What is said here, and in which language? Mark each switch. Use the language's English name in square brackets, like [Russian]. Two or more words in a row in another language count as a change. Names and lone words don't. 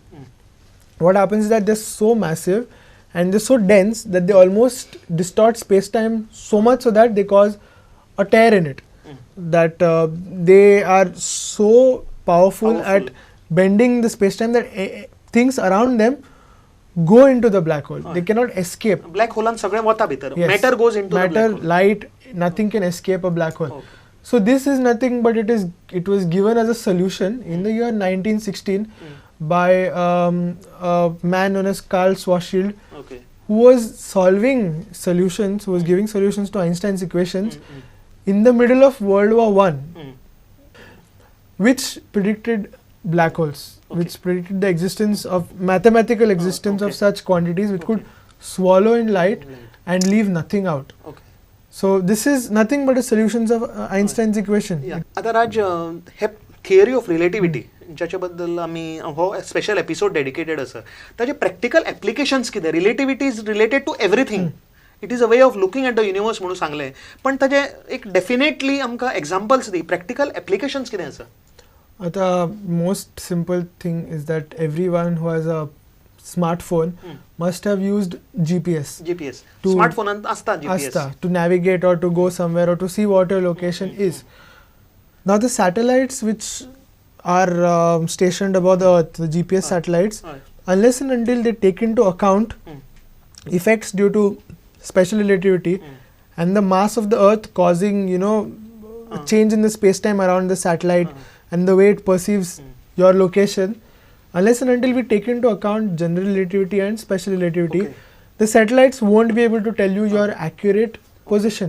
[English] What happens is that they're so massive and they're so dense that they almost distort space-time so much so that they cause a tear in it. That they are so powerful at bending the space-time that things around them go into the black hole. They cannot escape. Black hole and [Konkani] सगळे वता भितर. [English] Matter goes into the black hole. Light, nothing can escape a black hole. So this is nothing but it was given as a solution in the year 1916 by a man known as Carl Schwarzschild, who was solving solutions, who was giving solutions to Einstein's equations in the middle of World War I, which predicted black holes, which predicted the existence of mathematical existence of such quantities which could swallow in light and leave nothing out. So this is nothing but a solutions of Einstein's equation. [Konkani] आता राज हे [English] theory of relativity [Konkani] ज्याच्याबद्दल आम्ही हो [English] special episode dedicated [Konkani] आसा ताजे [English] practical applications [Konkani] कितें [English] relativity is related to everything it is a way of looking at the universe [Konkani] म्हणून सांगलें पण ताजे एक डेफिनेटली आमकां एग्जांपल्स दी [English] practical applications [Konkani] कितें आसा [English] आता most simple thing is that everyone who has a smartphone must have used GPS [Konkani] to smartphone asta GPS [English] to navigate or to go somewhere or to see what your location is. Now the satellites which are stationed above the Earth, the GPS satellites, unless and until they take into account effects due to special relativity and the mass of the Earth causing a change in the space-time around the satellite and the way it perceives your location, unless and until we take into account general relativity and special relativity, the satellites won't be able to tell you your accurate position.